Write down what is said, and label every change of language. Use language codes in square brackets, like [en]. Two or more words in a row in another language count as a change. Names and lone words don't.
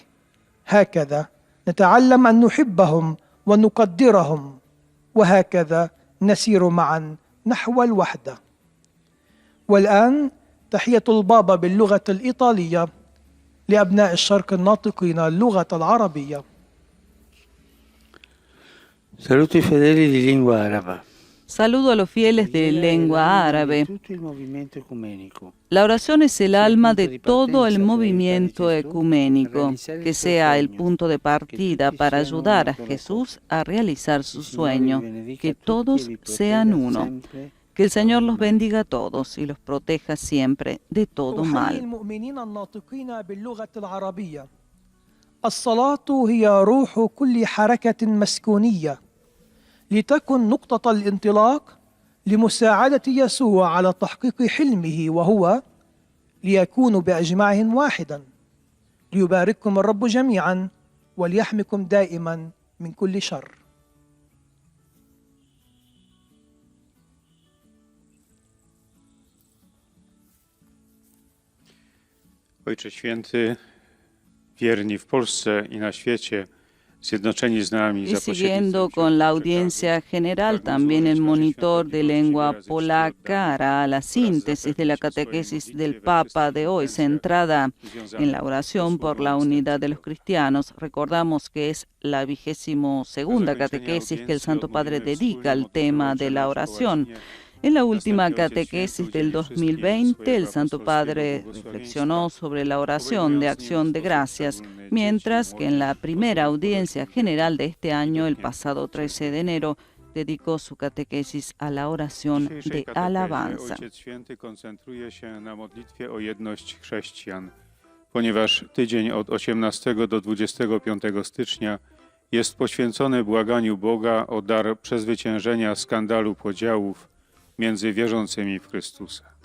[ar] هكذا نتعلم أن نحبهم ونقدرهم، وهكذا نسير معا نحو الوحدة. والآن تحية البابا باللغة الإيطالية لأبناء الشرق الناطقين اللغة العربية. [it] Saluto i fedeli di lingua araba. [es] Saludo a los fieles de lengua árabe. La oración es el alma de todo el movimiento ecuménico, que sea el punto de partida para ayudar a Jesús a realizar su sueño, que todos sean uno. Que el Señor los bendiga a todos y los proteja siempre de todo mal. [ar] الصلاة هي روح كل حركة مسكونية، لتكن نقطة الانطلاق لمساعدة يسوع على تحقيق حلمه، وهو ليكونوا بأجمعهم واحدا. ليبارككم الرب جميعا وليحمكم دائما من كل شر. [pl] Ojcze Święty, wierni w Polsce i na świecie, zjednoczeni z nami [es] Y siguiendo con la audiencia general, también el monitor de lengua polaca hará la síntesis de la catequesis del Papa de hoy, centrada en la oración por la unidad de los cristianos. Recordamos que es la 22ª catequesis que el Santo Padre dedica al tema de la oración. En la última catequesis del 2020, el Santo Padre reflexionó sobre la oración de acción de gracias, mientras que en la primera audiencia general de este año, el pasado 13 de enero, dedicó su catequesis a la oración de alabanza. [pl] Ojciec Święty koncentruje się na modlitwie o jedność chrześcijan, ponieważ tydzień od 18 do 25 stycznia jest poświęcony błaganiu Boga o dar przezwyciężenia skandalu podziałów między wierzącymi w Chrystusa.